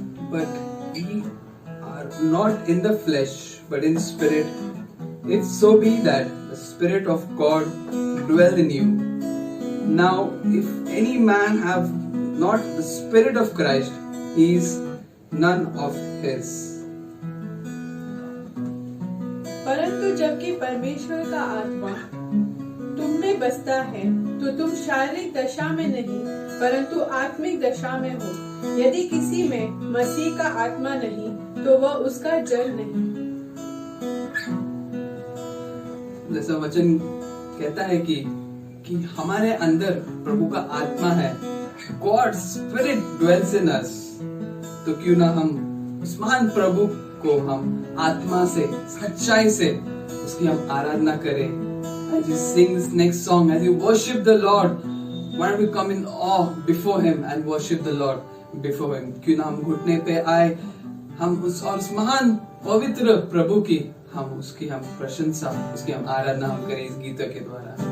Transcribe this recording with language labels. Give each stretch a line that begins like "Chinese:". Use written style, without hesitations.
English: But we are not in the flesh, but in spirit, if so be that the Spirit of God dwell in you. Now, if any man have not the Spirit of Christ, he is none of his.
Hindi: परंतु जबकि परमेश्वर का आत्मा तुम में बसता है तो तुम शारीरिक दशा में नहीं परंतु आत्मिक दशा में हो। यदि किसी में मसीह का आत्मा नहीं तो वह उसका जन नहीं। जैसा वचन कहता है कि हमारे अंदर प्रभु का आत्मा है,
English: God spirit dwells in us,
Hindi: तो क्यों ना हम उस महान प्रभु को हम आत्मा से सच्चाई से उसकी हम आराधना करें।
English: As you sing this next song, as you worship the Lord, why don't we come in awe before Him and worship the Lord before Him?
Hindi: क्यों ना हम घुटने पे आए, हम उस महान पवित्र प्रभु की उसकी हम प्रशंसा, उसकी हम आराधना हम करें इस गीत के द्वारा।